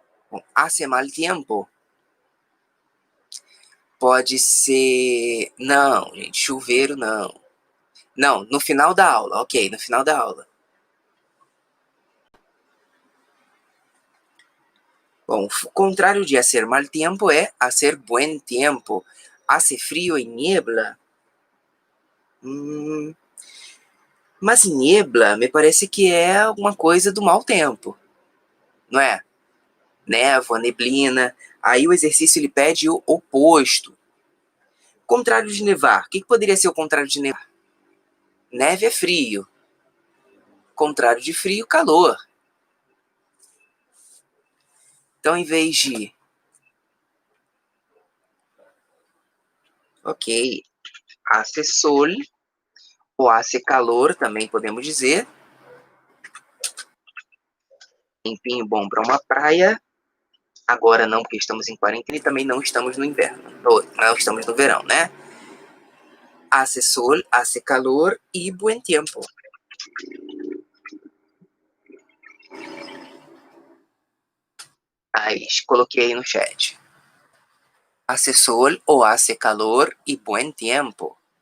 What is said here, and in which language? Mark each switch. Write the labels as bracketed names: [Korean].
[Portuguese] Bom, [Spanish] hace mal tiempo [Portuguese] pode ser... Não, gente, chuveiro não. Não, no final da aula, ok, no final da aula. Bom, o contrário de [Spanish] hacer mal tiempo [Portuguese] é [Spanish] hacer buen tiempo. Hace frio e niebla. [Portuguese] Mas niebla me parece que é alguma coisa do mau tempo, não é? Névoa, neblina. Aí o exercício ele pede o oposto. Contrário de nevar. O que poderia ser o contrário de nevar? Neve é frio. Contrário de frio, calor. Então, em vez de... Ok. [Spanish] Hace sol, [Portuguese] ou [Spanish] hace calor, [Portuguese] também podemos dizer. Tempinho bom para uma praia. Agora não, porque estamos em quarentena e também não estamos no inverno. Não estamos no verão, né? [Spanish] Hace sol, hace calor e buen tiempo. [Portuguese] Aí, coloquei aí no chat. [Spanish] Hace sol ou hace calor e buen tiempo.